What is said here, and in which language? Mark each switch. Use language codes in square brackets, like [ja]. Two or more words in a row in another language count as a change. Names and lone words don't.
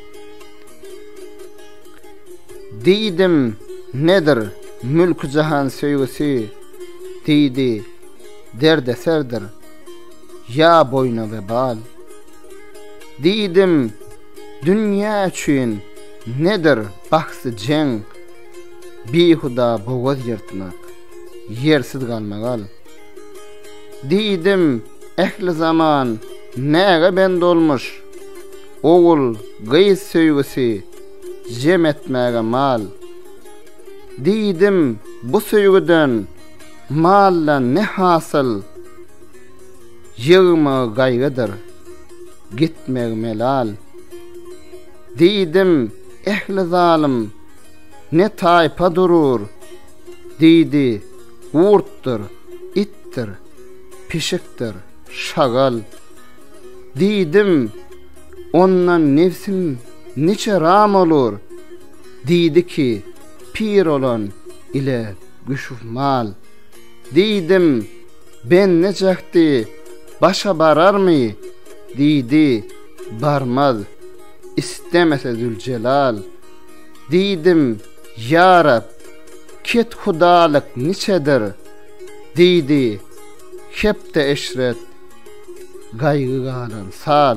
[tk] Diýdim, nedir mülk jahan söýgüsi, diýdi, derde serdir, ya boyna vebal. Diýdim, dünýä üçin nedir bahsy jeng, bihuda bogaz ýertmak, yersiz galmagal. Diýdim, ehli zaman näge bende olmuş, oğul gıyız söýgüsi, jem etmäge mal. Diýdim, bu söýgüden malla ne hasıl, yığma gaýgydyr, gitmek melal. Diýdim, ehli zalim ne taýpa durur, diýdi, urtdur, ittir, pişikdir, şagal. Diýdim, ondan nefsim niçe ram olur, diýdi ki, pir olan ile güşüf mal. Diýdim, ben necäkdi, başa barar mı, diýdi, barmaz, istemese Zülcelal. Diýdim, ya Rab, ket hudalyk niçedir, diýdi, hepde eşret, gaýgy galan sal.